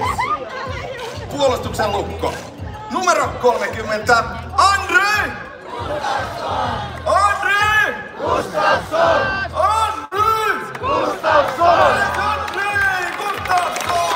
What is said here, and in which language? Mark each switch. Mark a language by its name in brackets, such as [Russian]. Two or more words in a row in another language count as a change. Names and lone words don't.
[Finnish] Puolustuksen lukko. Numero 30, Andre! Gustafsson! Andre! Gustafsson! Andre! Gustafsson! Andre! Gustafsson!